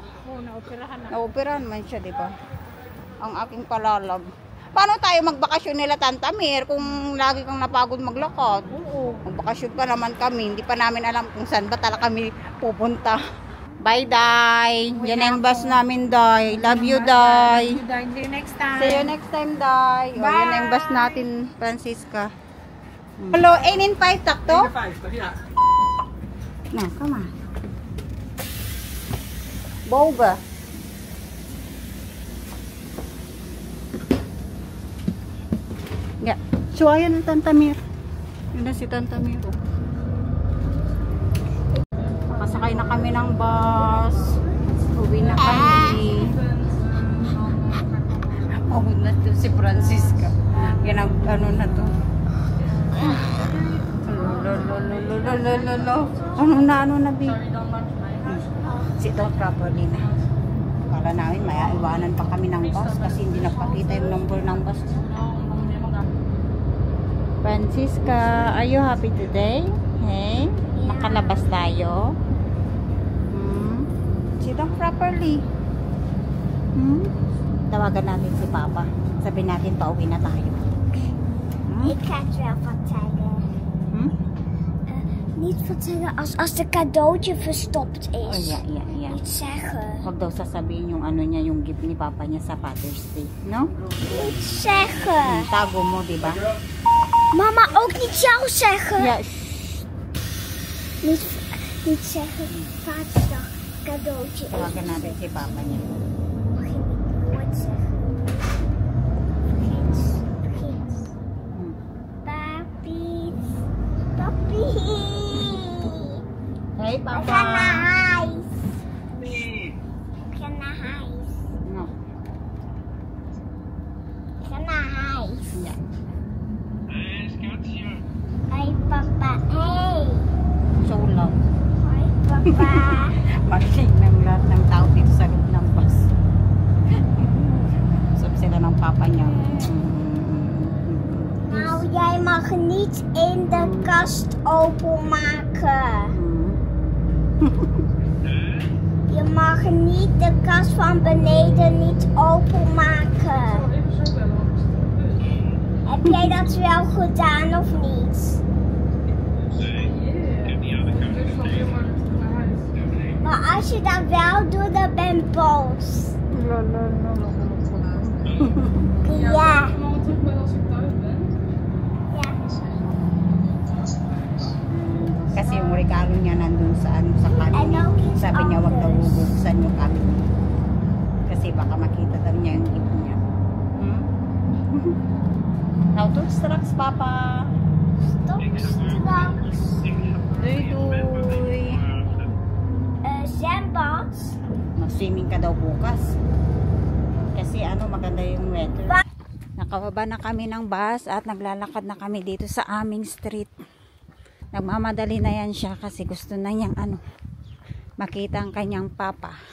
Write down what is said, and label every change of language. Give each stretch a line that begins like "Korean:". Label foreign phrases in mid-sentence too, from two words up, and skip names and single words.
Filipino: Oo, naoperahan na. Naoperahan man siya, di ba? Ang aking palalab. Paano tayo magbakasyon nila, Tantamir, kung lagi kang napagod maglakad? Oo. Magbakasyon pa naman kami. Hindi pa namin alam kung saan ba talaga kami pupunta.
English: Bye, Day.
Filipino: Yan ang bus namin, Day.
English: Love you, Day. See you next time. See you next time, Day. O, Bye.
Filipino: yan ang bus natin, Francisca. Hello, 8-5, takto? 8-5, na,
English: come on. Boba. Yeah. So,
Filipino: ayan ang Tantamir. Yun na si Tantamir. Nakasakay na kami ng bus. Uwi na kami. Pagod na to si Francisca. Yan ang ano na to. Ano na, B?
English: Sit down properly na.
Filipino: Kala namin maiiwanan pa kami ng bus kasi hindi napakita yung number ng bus.
English: Francisca, are you happy today?
Filipino: Hey? Nakalabas tayo?
English: Sit down properly.
Filipino: Tawagan natin si Papa. Sabihin natin pauwi na tayo.
Dutch: Ik ga het wel vertellen. Niet vertellen als de cadeautje verstopt is. Oh, ja. Niet zeggen.
Filipino: Huwag daw sasabihin yung ano niya, yung gift ni Papa niya sa Father's Day.
English: No?
Dutch: Niet zeggen.
Filipino: Tago mo, di ba? Mama,
Dutch: ook niet jou zeggen.
English: Yeah.
Dutch: Niet zeggen. Vaderdag cadeautje is.
Filipino: Tawagan natin si Papa niya.
Dutch: Mag je niet nooit zeggen. Vergeet. Papi.
English: Hey,
Dutch: We Papa. gaan naar huis. We gaan naar huis.
English: No.
Dutch: We gaan naar huis.
English: Yeah.
Dutch: Hoi papa. Hey.
English: So long.
Dutch: Hoi papa.
Filipino: Magsing ng lahat ng tao dito sa loob ng bus. Sabi sila ng Papa niya.
Dutch: Nou, jij mag niet in de kast openmaken. Je mag niet de kast van beneden niet openmaken. Heb jij dat wel gedaan of niet? Maar als je dat wel doet, dan ben ik boos. Ja.
Filipino: Kasi yung regalo niya nandun sa ano sa cabinet. Sabi niya wag daw bubuksan yung cabinet. Kasi baka makita daw niya yung gift niya.
Dutch: Now to straks, Papa. Stop straks. Duy. Zwembad.
Filipino: Mag-swimming ka daw bukas. Kasi ano, maganda yung weather. Nakababa na kami ng bus at naglalakad na kami dito sa aming street. Nagmamadali na yan siya kasi gusto na niyang ano, makita ang kanyang papa.